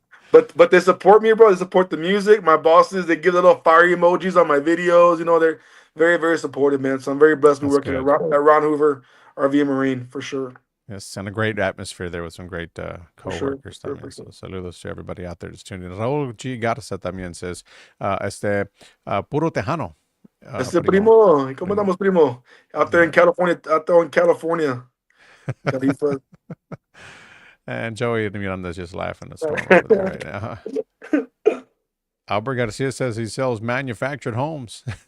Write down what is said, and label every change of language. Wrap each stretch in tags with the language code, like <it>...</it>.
<en>But they support me, bro. They support the music. My bosses, they give the little fire emojis on my videos. They're very, very supportive, man. So I'm very blessed to be working at Ron Hoover RV and Marine for sure. Yes, and a great atmosphere there with some great co-workers también. So saludos to everybody out there that's tuning in. Raúl G. Garza también says,</en> <es>puro Tejano. Primo. ¿Cómo estamos, primo?</es> <en>Out there in California. Califa. And Joey Miranda's just laughing at storm over there right now. Albert Garcia says he sells manufactured homes.</en>